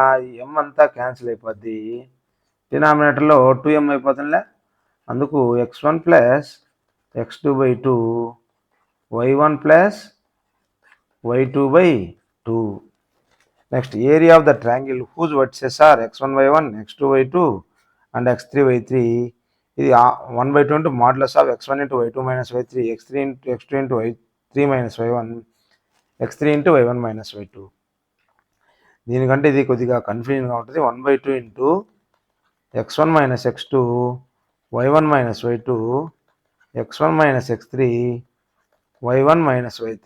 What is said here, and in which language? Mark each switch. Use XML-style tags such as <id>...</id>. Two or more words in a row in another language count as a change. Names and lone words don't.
<te>m అంతా క్యాన్సిల్ అయిపోద్ది, డినామినేటర్లో 2m అయిపోతుందిలే.</te> <en>అందుకు x1 plus x2 by 2 y1 plus y2 by 2. next area of the triangle whose vertices are x1 y1 x2 y2 and x3 y3. ఇది 1/2 into modulus of x1 into y2 minus y3 x3 into x2 into y3 minus y1 x3 into y1 minus y2.</en> <te>దీనికంటే ఇది కొద్దిగా కన్ఫ్యూజన్గా ఉంటుంది.</te> <en>1/2 into x1 minus x2 y1 minus y2 x1 minus x3 y1 minus y3.</en>